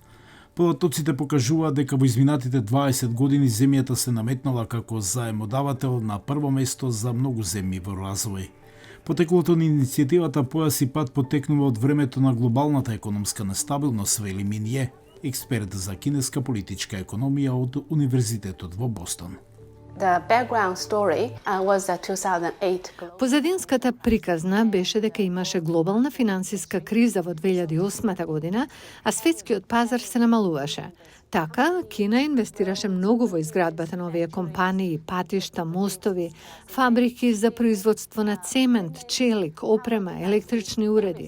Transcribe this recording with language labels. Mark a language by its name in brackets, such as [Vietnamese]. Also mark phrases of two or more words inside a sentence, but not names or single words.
[Macedonian] Податоците покажуваат дека во изминатите 20 години земјата се наметнала како заемодавател на прво место за многу земји во развој. Потеклото на иницијативата Појас и пат потекнува од времето на глобалната економска нестабилност, вели Минје, експерт за кинеска политичка економија од Универзитетот во Бостон. [English] The background story was the 2008. [Macedonian] Позадинската приказна беше дека имаше глобална финансиска криза во 2008 година, а светскиот пазар се намалуваше. Така, Кина инвестираше многу во изградбата на овие компании, патишта, мостови, фабрики за производство на цемент, челик, опрема, електрични уреди.